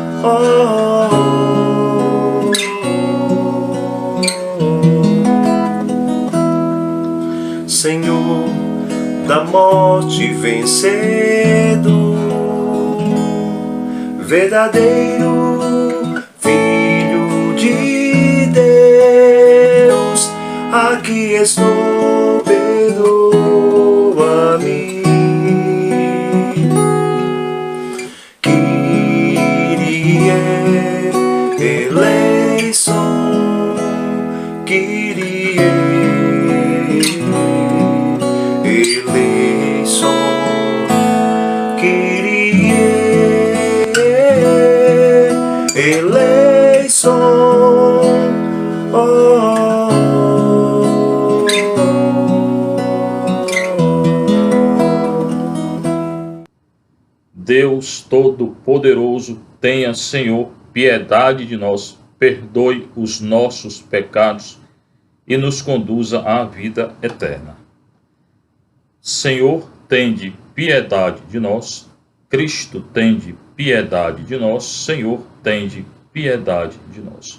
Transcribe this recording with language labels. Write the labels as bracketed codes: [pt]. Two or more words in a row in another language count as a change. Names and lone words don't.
[pt] Senhor, da morte vencedor, verdadeiro Filho de Deus, aqui estou, perdoa-me. [el] Κύριε ελέησον, Κύριε ελέησον, Κύριε ελέησον. [pt] Deus Todo-Poderoso, tenha, Senhor, piedade de nós, perdoe os nossos pecados e nos conduza à vida eterna. Senhor, tende piedade de nós. Cristo, tende piedade de nós. Senhor, tende piedade de nós.